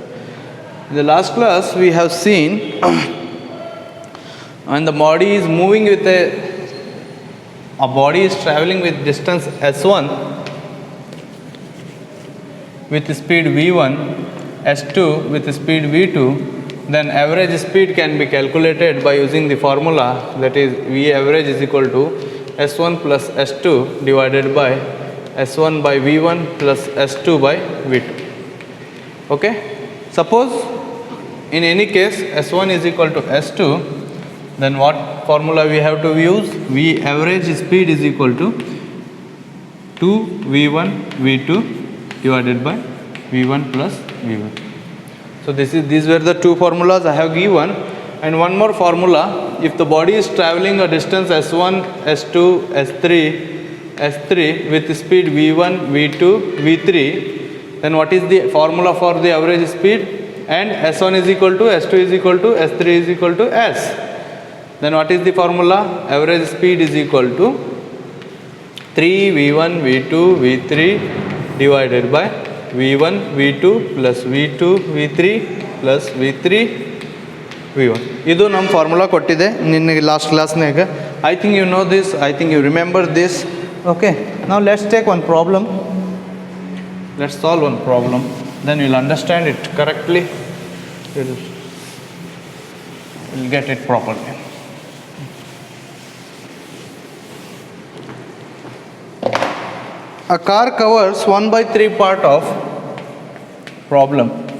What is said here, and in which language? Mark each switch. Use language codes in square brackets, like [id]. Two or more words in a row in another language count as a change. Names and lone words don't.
[en] In the last class we have seen when the body is moving with a body is traveling with distance s1 with speed v1, s2 with speed v2, then average speed can be calculated by using the formula, that is v average is equal to s1 plus s2 divided by s1 by v1 plus s2 by v2. Okay, suppose in any case s1 is equal to s2, then what formula we have to use? V average speed is equal to 2v1 v2 divided by v1 plus v1. So these were the two formulas I have given, and one more formula. If the body is traveling a distance s1, s2, s3 with speed v1, v2, v3, then what is the formula for the average speed? And s1 is equal to, s2 is equal to, s3 is equal to s. Then what is the formula? Average speed is equal to 3v1 v2 v3 divided by v1 v2 plus v2 v3 plus v3 v1. [kn] ಇದು ನಮ್ formula ಕೊಟ್ಟಿದೆ ನಿನ್ನೆ [en] last class [kn] nega. [en] I think you know this, I think you remember this. Okay, now let's take one problem. Let's solve one problem, then you'll understand it correctly. You'll get it properly. A car covers 1/3 part of problem.